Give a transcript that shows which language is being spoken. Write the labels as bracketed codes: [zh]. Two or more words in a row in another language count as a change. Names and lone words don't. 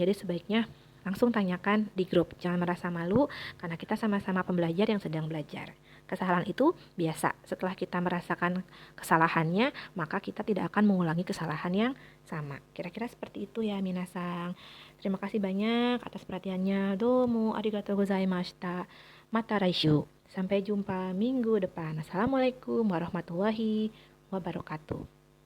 [id] Jadi sebaiknya langsung tanyakan di grup. Jangan merasa malu karena kita sama-sama pembelajar yang sedang belajar. Kesalahan itu biasa. Setelah kita merasakan kesalahannya, maka kita tidak akan mengulangi kesalahan yang sama. Kira-kira seperti itu ya, minasang. Terima kasih banyak atas perhatiannya. [ja] どうもありがとうございました。また来週. [id] Sampai jumpa minggu depan. [ar] السلام عليكم ورحمة الله وبركاته.